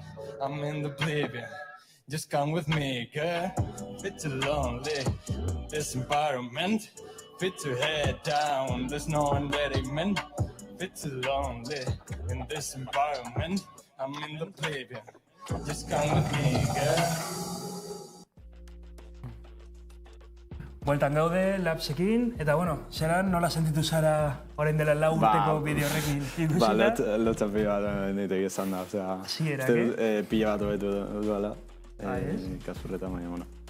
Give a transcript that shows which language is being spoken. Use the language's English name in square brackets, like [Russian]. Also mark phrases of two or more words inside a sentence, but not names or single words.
[English] I'm in the oblivion. Just come with me, girl. Feel too lonely in this environment. Feel too head down, there's no one that I meant. Feel too lonely in this environment. I'm in the oblivion. Just come with me, girl. [Basque] Bueltan gaude, Labsekin, eta zelan nola sentitu zara orain dela 4 urteko bideo horrekin ikusita? Lotza pila bat nitek esan da, pila bat hobetu duela, kasurretan, baina,